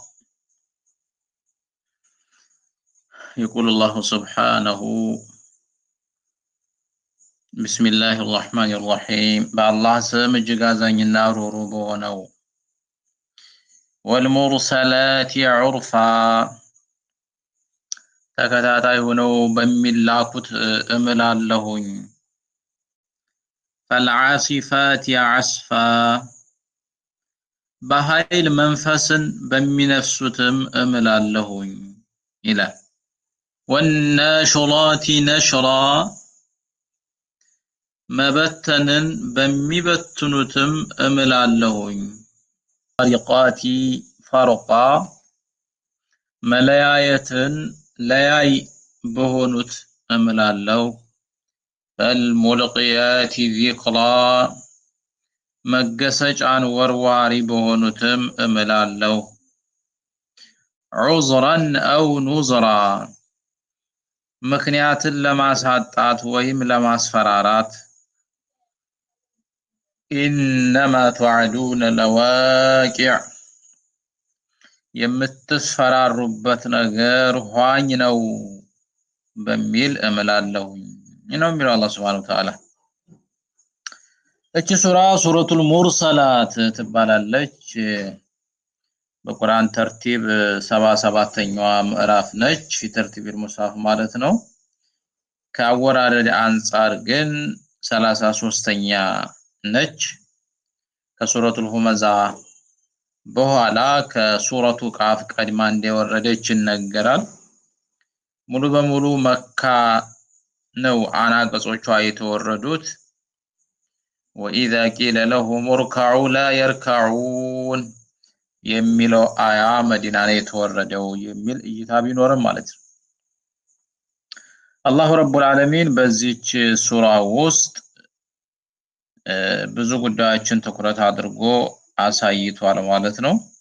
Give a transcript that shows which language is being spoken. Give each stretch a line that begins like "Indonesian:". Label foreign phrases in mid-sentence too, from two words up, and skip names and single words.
Arabic: يقول الله سبحانه: بسم الله الرحمن الرحيم. بالله سم جغازن نارو بونو. والمرسلات عرفا
Amharic: ተከታታይ ሆነው በሚላኩት እምላለሁኝ።
Arabic: فالعاصفات عصفا
Amharic: በኃይል መንፈስን በሚነፍሱትም እምላለሁኝ ይላል።
Arabic: والناشرات نشرا
Amharic: መበተንን በሚበትኑትም እምላለሁኝ።
Arabic: فارقات فرقا
Amharic: መለያየትን ለያይ በሆኑት እምላለሁ።
Arabic: فالملقيات ذكرا
Amharic: መገሰጫን ወርዋሪ በሆኑትም እምላለሁ።
Arabic: عذرا أو نذرا
Amharic: ምክንያትን ለማሳጣት ወይም ለማስፈራራት።
Arabic: إنما توعدون لواقع
Amharic: የምትፈራሩበት ነገር ኋኝ ነው በሚል እምላለሁኝ ነው የሚለው አላህ
Arabic: سبحانه وتعالى።
Amharic: እቺ ሱረቱል ሙርሰላት ትባላለች። በቁርአን ተርቲብ 77ኛዋ ምዕራፍ ነች።
Arabic: ترتيب المصحف
Amharic: ማለት ነው። ከአወራረድ አንፃር ግን 33ኛ ነች። ከሱረቱል ሁመዛ በኋላ ከሱረቱ ቃፍ ቀድማ እንደወረደች ይነገራል። ሙሉ በሙሉ መካ ነው አናቀጾቿ የተወረዱት።
Arabic: وإذا قيل لهم اركعوا لا يركعون
Amharic: የሚለው አያ መዲና ላይ የተወረደው የሚል እይታ ቢኖርም ማለት ነው።
Arabic: الله رب العالمين
Amharic: በዚህች ሱራ ውስጥ ብዙ ጉዳዮችን ትኩረት አድርጎ አሳይቷል ማለት ነው።